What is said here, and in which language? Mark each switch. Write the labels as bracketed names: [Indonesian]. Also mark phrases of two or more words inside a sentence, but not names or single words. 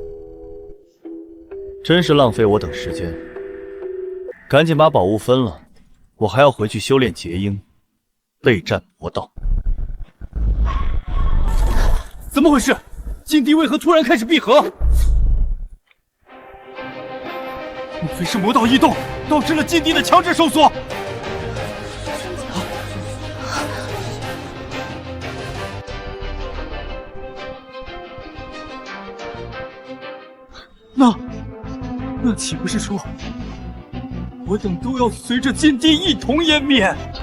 [Chinese] 真是浪費我等時間，趕緊把寶物分了，我還要回去修煉結嬰，備戰魔道。怎麼回事？禁地為何突然開始閉合？莫非是魔道異動，導致了禁地的強制收縮？那豈不是說，我等都要隨着禁地一同湮滅？